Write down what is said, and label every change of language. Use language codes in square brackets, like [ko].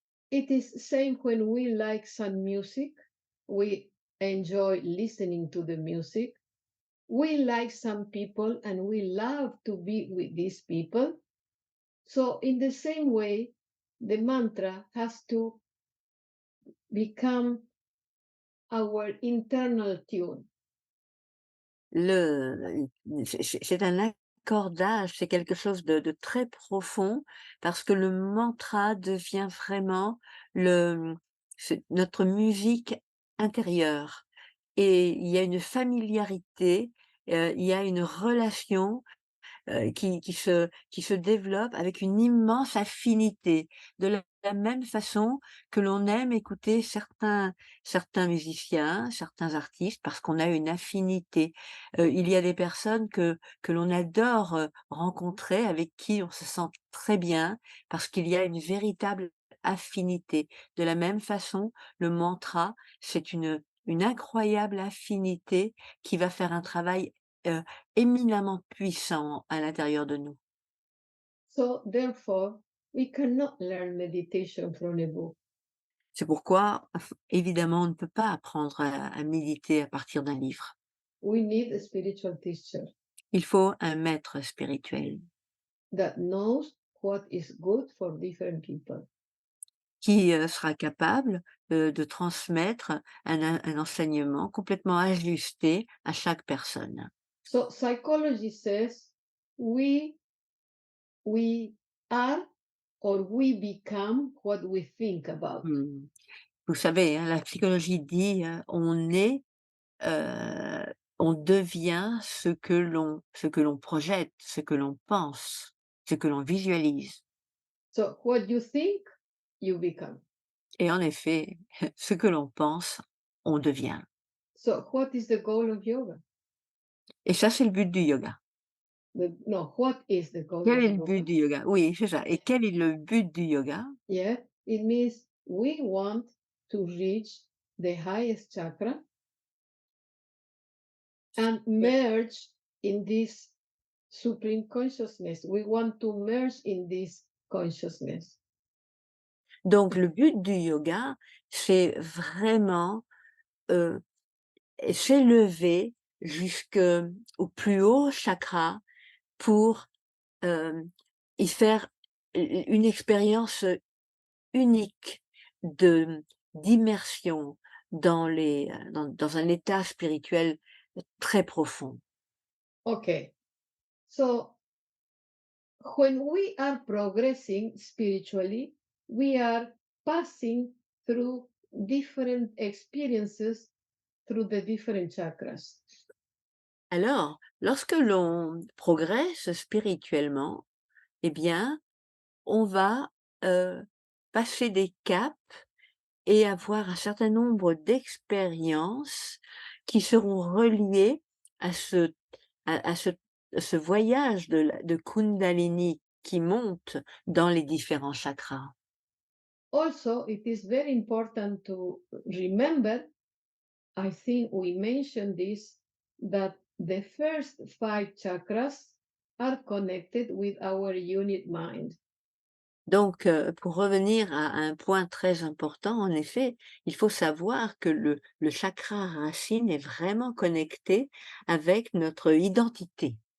[en] It is same when we like some music, we enjoy listening to the music. We like some people and we love to be with these people. So in the same way, the mantra has to become our internal tune. [fr] Le c'est un accordage, c'est quelque chose de très profond parce que le mantra devient vraiment c'est notre musique intérieure et il y a une familiarité, il y a une relation qui se développe avec une immense affinité. De la même façon que l'on aime écouter certains musiciens, certains artistes parce qu'on a une affinité. Il y a des personnes que l'on adore, rencontrer, avec qui on se sent très bien parce qu'il y a une véritable affinité. De la même façon, le mantra, c'est une incroyable affinité qui va faire un travail, heu, éminemment puissant à l'intérieur de nous. [en] So therefore, we cannot learn meditation from a book. [fr] C'est pourquoi, évidemment, on ne peut pas apprendre à méditer à partir d'un livre. [en] We need a spiritual teacher [fr] Il faut un maître spirituel [en] that knows what is good for different people. [fr] qui, sera capable, de transmettre un enseignement complètement ajusté à chaque personne. [en] So psychology says we we are or we become what we think about. Mmh. [fr] Vous savez, hein, la psychologie dit, on est, on devient ce que l'on projette, ce que l'on pense, ce que l'on visualise. [en] So what you think, you become. [fr] Et en effet, ce que l'on pense, on devient. [en] So what is the goal of yoga? [fr] Et ça, c'est le but du yoga. [en] No, what is the goal [fr] Quel [en] of [fr] est le but [en] yoga? [fr] du yoga? Oui, c'est ça. Et quel est le but du yoga? [en] Yeah, it means we want to reach the highest chakra and merge in this supreme consciousness. We want to merge in this consciousness. [fr] Donc le but du yoga, c'est vraiment, heu, s'élever jusqu'au plus haut chakra pour, hem, y faire une expérience unique de d'immersion dans un état spirituel très profond. [en] Okay, so when we are progressing spiritually, we are passing through different experiences through the different chakras. [fr] Alors, lorsque l'on progresse spirituellement, eh bien, on va, passer des caps et avoir un certain nombre d'expériences qui seront reliées à ce à ce voyage de Kundalini qui monte dans les différents chakras. [en] Also, it is very important to remember, I think we mentioned this, that the first five chakras are connected with our unit mind. [fr] Donc, pour revenir à un point très important, en effet, il faut savoir que le chakra racine est vraiment connecté avec notre identité.